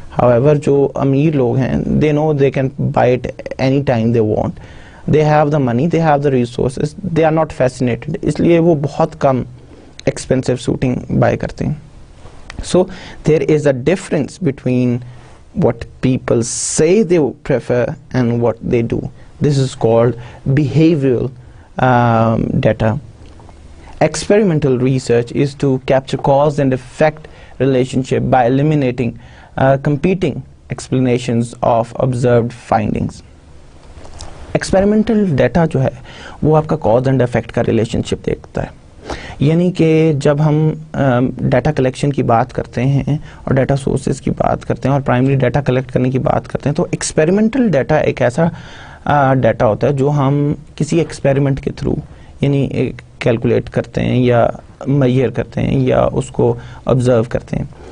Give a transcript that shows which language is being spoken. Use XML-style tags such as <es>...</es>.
<en>However,</en> <ur>جو امیر لوگ ہیں</ur> <en>they know they can buy it any time they want. They have the money, they have the resources, they are not fascinated.</en> <ur>اس لیے وہ بہت کم expensive shooting by کرتے ہیں.</ur> <en>So there is a difference between what people say they prefer and what they do. This is called behavioral data. Experimental research is to capture cause and effect relationship by eliminating competing explanations of observed findings.</en> <ur>Experimental data جو ہے وہ آپ کا cause and effect کا relationship دیکھتا ہے, یعنی کہ جب ہم ڈیٹا کلیکشن کی بات کرتے ہیں اور ڈیٹا سورسز کی بات کرتے ہیں اور پرائمری ڈیٹا کلیکٹ کرنے کی بات کرتے ہیں تو ایکسپیریمنٹل ڈیٹا ایک ایسا ڈیٹا ہوتا ہے جو ہم کسی ایکسپیریمنٹ کے تھرو یعنی کیلکولیٹ کرتے ہیں یا میئر کرتے ہیں یا اس کو آبزرو کرتے ہیں.</ur>